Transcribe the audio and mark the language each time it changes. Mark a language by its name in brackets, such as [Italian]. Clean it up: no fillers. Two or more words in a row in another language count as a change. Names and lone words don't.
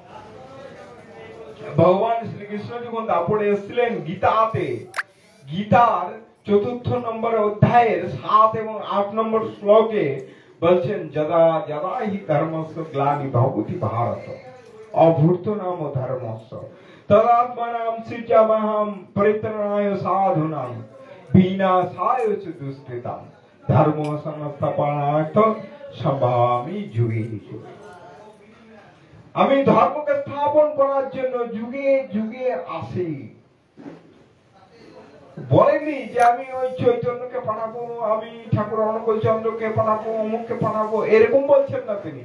[Bangla] ভগবান শ্রীকৃষ্ণ যখন দাপড়ে এসেছিলেন গীতাতে, গীতার 4th নম্বর অধ্যায়ের 7 এবং 8 নম্বর শ্লোকে বলছেন, [Sanskrit] যদা যদা হি ধর্মস্য গ্লানি ভবতি ভারত অভূত নাম ধর্মস্য তদাত্মনাম সৃজামহং পরিত্রাণায় সাধুনাং বিনাশায় চ দুষ্কৃতাম ধর্ম সংস্থাপনার্থ সম্ভামি যুগে যুগে। [Bangla] আমি ধর্মকে স্থাপন করার জন্য যুগে যুগে আসি। বলেনি যে আমি ওই চৈতন্যকে পাঠাবো, আমি ঠাকুর অনুকূল চন্দ্রকে পাঠাবো, অমুককে পাঠাবো, এরকম বলছেন না তিনি।